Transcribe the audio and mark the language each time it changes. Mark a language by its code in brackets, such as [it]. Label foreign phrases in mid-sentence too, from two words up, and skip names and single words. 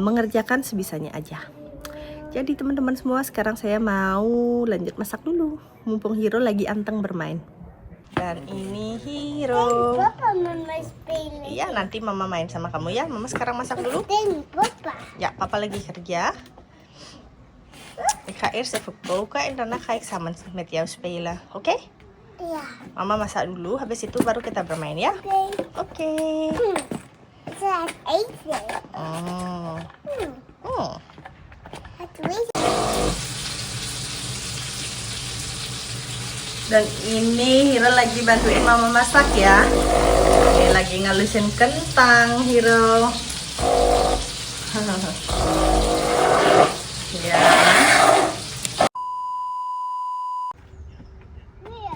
[id] Jadi mengerjakan sebisanya aja. Jadi teman-teman semua, sekarang saya mau lanjut masak dulu. Mumpung Hiro lagi anteng bermain. Dan ini Hiro. [nl] Papa mama spelen. [id] Iya, nanti mama main sama kamu ya. Mama sekarang masak dulu. Papa. Ja, papa lagi kerja. [nl] Ik ga eerst even koken en daarna ga ik samen met jou spelen. Oké? Ja. [id] Mama masak dulu, habis itu baru kita bermain ya. Oke. [nl] Saat eten. Oh. Oh. Het wees. [id] Dan ini Hiro lagi bantuin mama masak ya. Ini lagi ngalusin kentang Hiro. Ya. [nl] Weer.